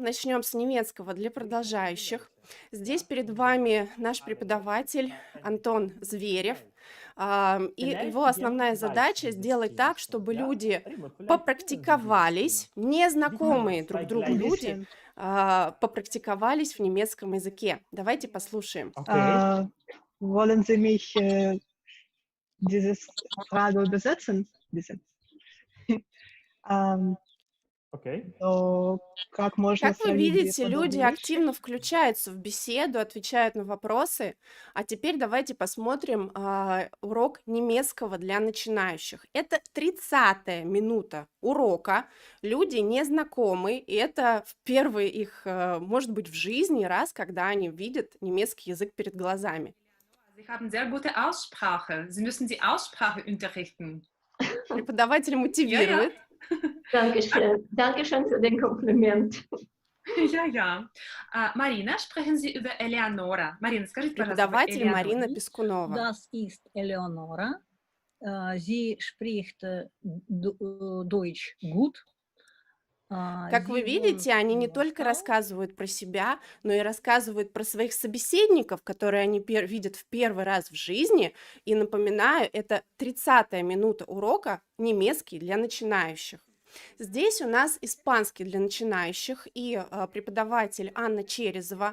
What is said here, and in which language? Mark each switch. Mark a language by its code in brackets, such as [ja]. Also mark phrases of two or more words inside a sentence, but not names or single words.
[ru] Начнем с немецкого для продолжающих. Здесь перед вами наш преподаватель Антон Зверев. И его основная задача сделать так, чтобы люди попрактиковались, незнакомые друг другу люди, попрактиковались в немецком языке. Давайте послушаем. [de] Wollen Sie mich dieses Frage übersetzen? Bitte. [ru] Как вы видите, люди активно включаются в беседу, отвечают на вопросы. А теперь давайте посмотрим урок немецкого для начинающих. Это 30-я минута урока. Люди незнакомые, и это в первый их, может быть, в жизни раз, когда они видят немецкий язык перед глазами. [de] Sie haben sehr gute Aussprache. Sie müssen die Aussprache unterrichten. [ru] Преподаватель мотивирует. [de] Dankeschön für den Kompliment. Ja. Marina, sprechen Sie über Eleonora. [ru] Marina, скажите, пожалуйста, Преподаватель Марина Пескунова. [de] Das ist Eleonora. Sie spricht Deutsch gut. [ru] Как вы видите, они не только рассказывают про себя, но и рассказывают про своих собеседников, которые они видят в первый раз в жизни. И напоминаю, это 30-я минута урока немецкий для начинающих. Здесь у нас испанский для начинающих и преподаватель Анна Черезова.